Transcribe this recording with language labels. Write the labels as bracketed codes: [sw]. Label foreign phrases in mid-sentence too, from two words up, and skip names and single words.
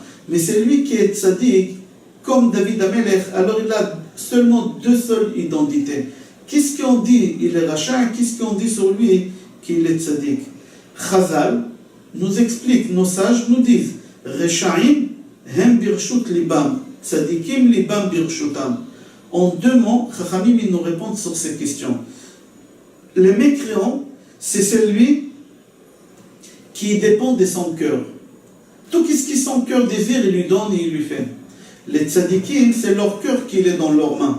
[fr] Mais celui qui est tzaddik, comme David Amelech, alors il a seulement deux seules identités. Qu'est-ce qu'on dit? Il est rachat. Qu'est-ce qu'on dit sur lui? Qu'il est tzaddik. Chazal nous explique, nos sages nous disent, [he] רשעים הם ברשות לבם, צדיקים לבם ברשותם. [fr] En deux mots, Chachamim ils nous répondent sur ces questions. Le mécréant, c'est celui qui dépend de son cœur. Tout ce qui son cœur désire, il lui donne et il lui fait. Les tzadikim, c'est leur cœur qui est dans leurs mains.